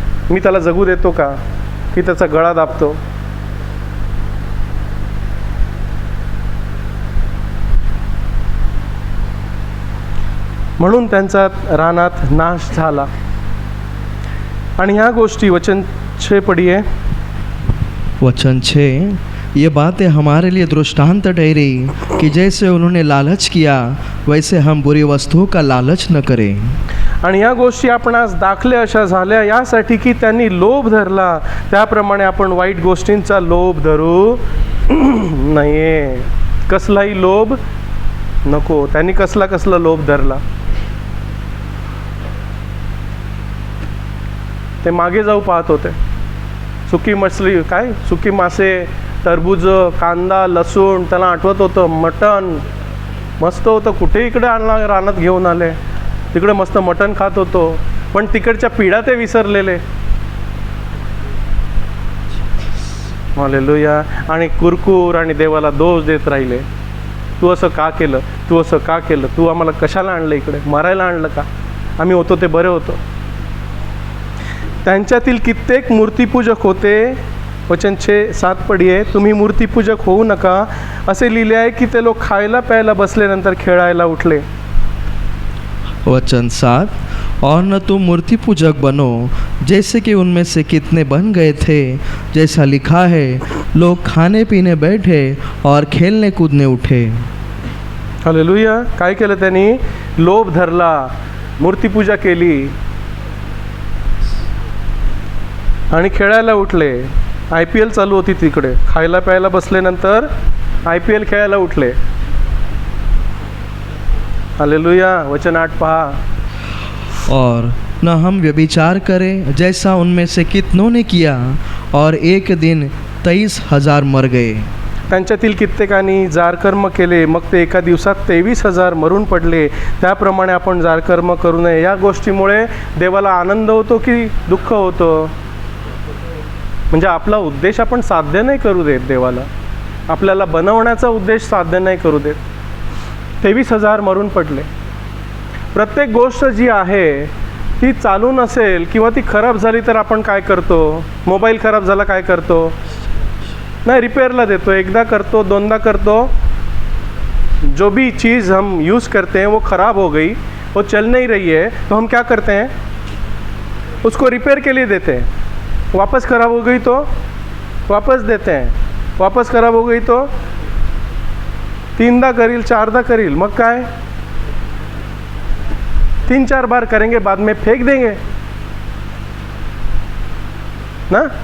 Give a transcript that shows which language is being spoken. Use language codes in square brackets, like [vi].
[mr] मी त्याला जगू देतो का? की त्याचा गळा दाबतो? म्हणून त्यांचा रानात नाश झाला. आणि ह्या गोष्टी वचन 6 [hi] पढ़िए. वचन 6, ये बातें हमारे लिए दृष्टांत ठहरी कि जैसे उन्होंने लालच किया वैसे हम बुरी वस्तुओं का लालच न करें. [mr] आणि या गोष्टी आपण आज दाखले अशा झाल्या यासाठी की त्यांनी लोभ धरला, त्याप्रमाणे आपण वाईट गोष्टींचा लोभ धरू नये. कसलाही लोभ नको. त्यांनी कसला लोभ धरला? ते मागे जाऊ पाहत होते. [hi] सुकी मछली, [mr] काय सुकी मासे, टरबूज, कांदा, लसूण, त्याला आठवत होतं. मटण मस्त होतं. कुठे इकडे आणला, रानात घेऊन आले, तिकडे मस्त मटण खात होतो. पण तिकडच्या पिढ्या ते विसरलेले. हालेलुया. आणि कुरकुर आणि देवाला दोष देत राहिले. तू असं का केलं? तू असं का केलं? तू आम्हाला कशाला आणलं इकडे? मारायला आणलं का? आम्ही होतो ते बरे होतो. त्यांच्यातील कित्येक मूर्तिपूजक होते. वचन 6-7 [hi] पढ़िए. [mr] तुम्ही मूर्तिपूजक होऊ नका असे लिहिले आहे की ते लोक खायला प्यायला बसल्यानंतर खेळायला उठले. [hi] वचन 7, और न तुम मूर्ति पूजक बनो जैसे कि उनमें से कितने बन गए थे, जैसा लिखा है, लोग खाने पीने बैठे और खेलने कूदने उठे. [mr] हालेलुया. काय केलं त्यांनी? लोभ धरला, मूर्तिपूजा केली आणि खेळायला उठले. IPL चालू होती तिकडे. खायला प्यायला बसल्यानंतर IPL खेळायला उठले. हालेलुया. वचन 8 पहा. [hi] और न हम व्यभिचार करें जैसा उनमें से कितनों ने किया, और एक दिन 23,000 मर गए. [mr] त्यांच्यातील कित्येकांनी जारकर्म केले, मग ते एका दिवसात 23,000 मरून पडले. त्याप्रमाणे आपण जारकर्म करू नये. या गोष्टीमुळे देवाला आनंद होतो की दुःख होतं? म्हणजे आपला उद्देश आपण साध्य नाही करू देत देवाला. आपल्याला बनवण्याचा उद्देश साध्य नाही करू देत. 23,000 मरून पडले. प्रत्येक गोष्ट जी आहे ती चालू नसेल किंवा ती खराब झाली तर आपण काय करतो? मोबाईल खराब झाला काय करतो? नहीं, रिपेयरला देतो, एकदा करतो, दोनदा करतो। [hi] जो भी चीज़ हम यूज़ करते हैं वो ख़राब हो गई, वो चल नहीं रही है, तो हम क्या करते हैं? उसको रिपेयर के लिए देते हैं। वापस ख़राब हो गई तो वापस देते हैं, वापस ख़राब हो गई तो [mr] तीनदा करील, चारदा करील, मग काय [hi] 3-4 बार करेंगे, बाद में फेंक देंगे ना।